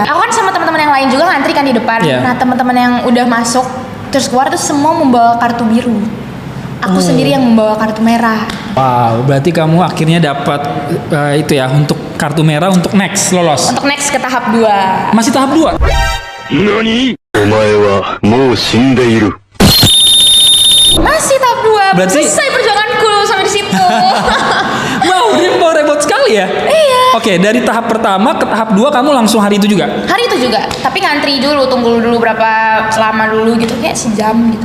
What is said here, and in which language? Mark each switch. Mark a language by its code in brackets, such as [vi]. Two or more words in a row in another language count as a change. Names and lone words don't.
[id] Aku kan sama teman-teman yang lain juga ngantri kan di depan. Iya. Nah, teman-teman yang udah masuk terus keluar tuh semua membawa kartu biru. Aku sendiri yang membawa kartu merah. Wow, berarti kamu akhirnya dapat itu ya untuk kartu merah untuk next lolos. Untuk next ke tahap 2. Masih tahap 2. [ja] 何お前はもう死んでいる。 [id] Masih tahap 2. Berarti- Selesai perjuanganku sampai di situ. Wow, repot sekali ya. Iya. Oke, dari tahap pertama ke tahap 2 kamu langsung hari itu juga. Hari itu juga, tapi ngantri dulu, tunggu dulu berapa lama dulu gitu, kayak sejam gitu.